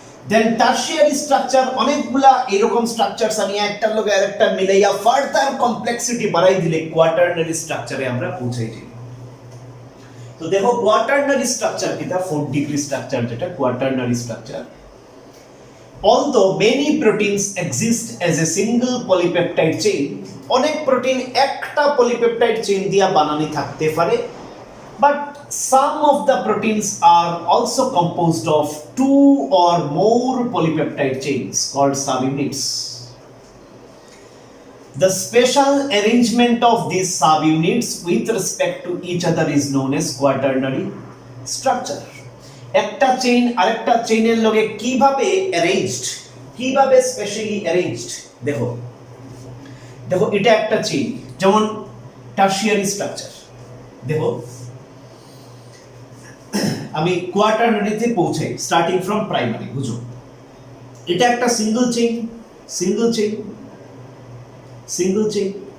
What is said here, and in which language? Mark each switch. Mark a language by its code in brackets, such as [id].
[bn] দেন tertiary structure অনেকগুলা এরকম structures আনিয়া একটার লগে আরেকটা মিলাইয়া ফার্দার কমপ্লেক্সিটি বাড়াই দিলে কোয়াটারনারি স্ট্রাকচারে আমরা পৌঁছাই যাই। তো দেখো কোয়াটারনারি স্ট্রাকচার কিটা, 4 ডিগ্রি স্ট্রাকচার, যেটা quaternary structure. [en] Although many proteins exist as a single polypeptide chain, [bn] অনেক প্রোটিন একটা পলিপেপটাইড চেইন দিয়া বানানি থাকতে পারে, [en] but some of the proteins are also composed of 2 or more polypeptide chains called subunits. The special arrangement of these subunits with respect to each other is known as quaternary structure. [bn] একটা chain আরেকটা চেইনের লগে কিভাবে arranged, কিভাবে specially arranged, দেখো দেখো এটা একটা chain, যেমন টারশিয়ারি স্ট্রাকচার। দেখো আমি কোয়াটারনারিতে পৌঁছাই, [en] starting from primary, [bn] বুঝো এটা একটা single chain, single chain, single chain.